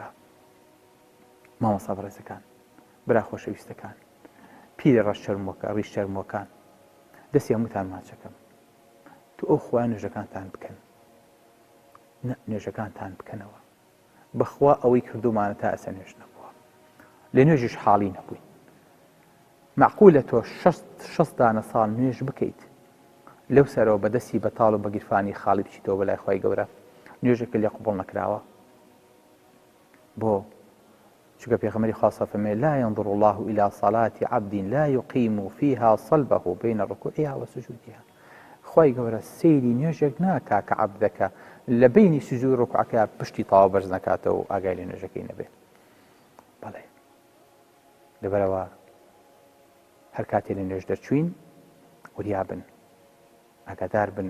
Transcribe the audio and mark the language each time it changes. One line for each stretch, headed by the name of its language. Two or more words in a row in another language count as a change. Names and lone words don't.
Central Kurdish: مامۆستا بەڕێزەکان برا خۆشەویستەکان پیرە ڕەش چەرمۆکە ڕیش چەرمۆکان دەستی هەمووتان ماچەکەم تو ئەو خوای نوێژەکانتان بکەن نوێژەکانتان بکەنەوە بەخوا ئەوەی کردومانە تا ئەسە نوێژ نەبووە لە نوێژیش حاڵی نەبووین. معقولە تۆ 6 دانە ساڵ نوێژ بکەیت لەو سەرەوە بەدەستی بەتاڵ و بەگیرفانی خاڵی بچیتەوە بەلای خوای گەورە نوێژێکە لێ قبوڵ نەکراوە. بۆ چونکە پێغەمبەری خوا فەرمێ
Arabic: لا ينظر الله إلى صلاة عبد لا يقيم فيها صلبه بين ركوعها وسجودها.
Central Kurdish: خوای گەورە سەیری نوێژێک ناکا کە عەبدەکە لە بینی سجود و ڕکوعەکە پشتی تاوا بەرز نەکاتەوە و ئاگای لە نوێژەکەی نەبێت. بەڵێ لەبەرەوە هەر کاتێ لە نوێژ دەرچوین وریا بن ئاگادار بن.